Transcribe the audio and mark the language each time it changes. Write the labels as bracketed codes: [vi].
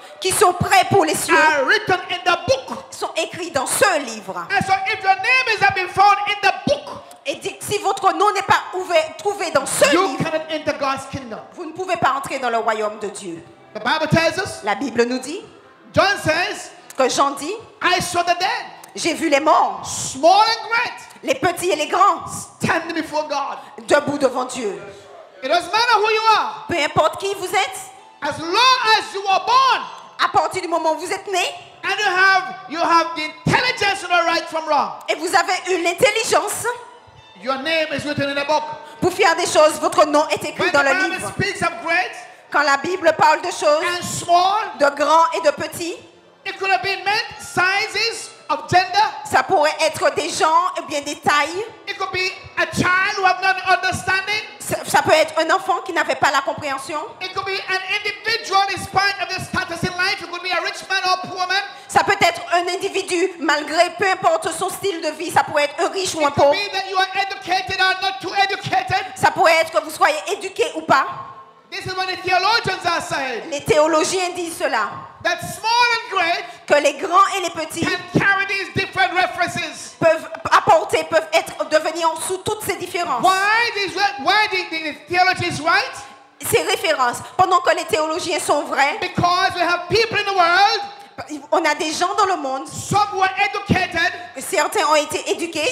[fr] qui sont prêts pour les cieux [en] are written in the book. [fr] sont écrits dans ce livre. [en] And so if your name is not been found in the book, [fr] Et dit que si votre nom n'est pas trouvé dans ce [en] you [fr] livre, [en] cannot enter God's kingdom. [fr] vous ne pouvez pas entrer dans le royaume de Dieu. [en] The Bible tells us, [fr] La Bible nous dit [en] John says, [fr] que Jean dit, [en] I saw the dead, [fr] j'ai vu les morts, [en] small and great, [fr] les petits et les grands, [en] standing before God. [fr] debout devant Dieu. [en] It doesn't matter who you are. [fr] Peu importe qui vous êtes, [en] As long as you were born [fr] à partir du moment où vous êtes né [en] and you have the intelligence to know right from wrong, [fr] et vous avez eu l'intelligence [en] your name is written in the book. [fr] pour faire des choses, votre nom est écrit [en] When [fr] dans [en] the [fr] le [en] Bible [fr] livre. [en] speaks of great [fr] Quand la Bible parle de choses, [en] and small, [fr] de grands et de petits, [en] it could have been meant sizes of gender. [fr] ça pourrait être des gens et bien des tailles. [en] It could be a child who have not understanding. [fr] Ça peut être un enfant qui n'avait pas la compréhension. [en] It could be an individual in spite of their status in life. It could be a rich man or a poor man. [fr] Ça peut être un individu, malgré peu importe son style de vie. Ça pourrait être un riche ou un [en] It could [fr] pauvre. [en] be that you are educated or not too educated. [fr] Ça pourrait être que vous soyez éduqué ou pas. [en] This is what the theologians are saying. [fr] Les théologiens disent cela. [en] That small and great [fr] Que les grands et les petits [en] can carry these different references. [fr] peuvent devenir sous toutes ces différences. [en] Why the theologians right? [fr] Ces références. Pendant que les théologiens sont vrais, [en] Because we have people in the world, [fr] on a des gens dans le monde, [en] some who are educated, [fr] certains ont été éduqués